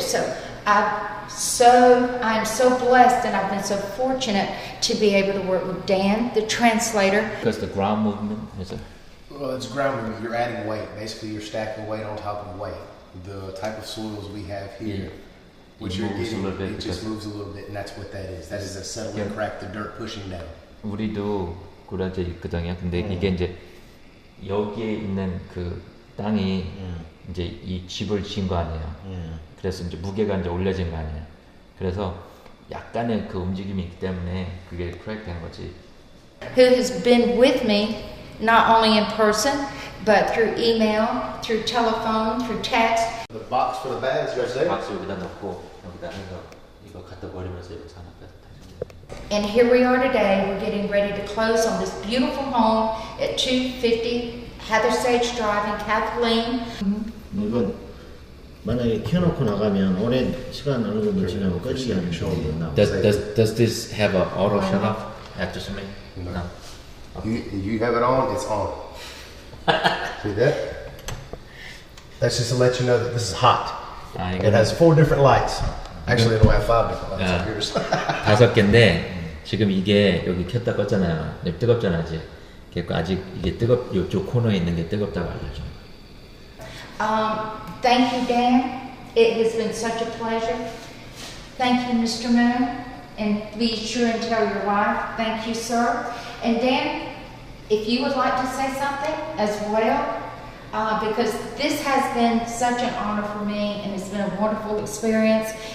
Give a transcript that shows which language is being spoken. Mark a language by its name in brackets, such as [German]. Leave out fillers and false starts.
[English] So I'm so blessed and I've been so fortunate to be able to work with Dan, the translator. Because the ground movement is a... Well, it's ground movement. You're adding weight. Basically, you're stacking weight on top of weight. The type of soils we have here, which you're getting, it just moves a little bit, and that's what that is. That is a settling crack, the dirt pushing down. [Korean] 우리도 그라제 있거든요. 근데 이게 이제 여기에 있는 그 땅이 이제 이 집을 지은 거 아니에요. 그래서 이제 무게가 이제 올려진 거 아니에요. 그래서 약간의 그 움직임이 있기 때문에 그게 크랙 된 거지. [English] Who has been with me not only in person, but through email, through telephone, through text. The box for the bags right there. [Korean] 박스 여기다 넣고 여기다 해서 이거 갖다 버리면서 이거 사놨다. [English] And here we are today. We're getting ready to close on this beautiful home at 250 Heather Sage Drive in Kathleen. [Korean] 이건 만약에 켜놓고 나가면 오랜 시간 어느 정도 지나면 꺼지게 하는 경우도 나오고. [English] Does this have an auto shut off after some minutes? No. You have it on, it's on. See that? That's just to let you know that this is hot. It has 4 different lights. Actually, it'll have 5 different lights up here. [Korean] 5개인데 지금 이게 여기 켰다 껐잖아요. 뜨겁잖아 아직. 아직 이게 이쪽 코너에 있는 게 뜨겁다고 알려줘. [English] Thank you, Dan. It has been such a pleasure. Thank you, Mr. Moon. And be sure and tell your wife, thank you, sir. And Dan, if you would like to say something as well, because this has been such an honor for me and it's been a wonderful experience.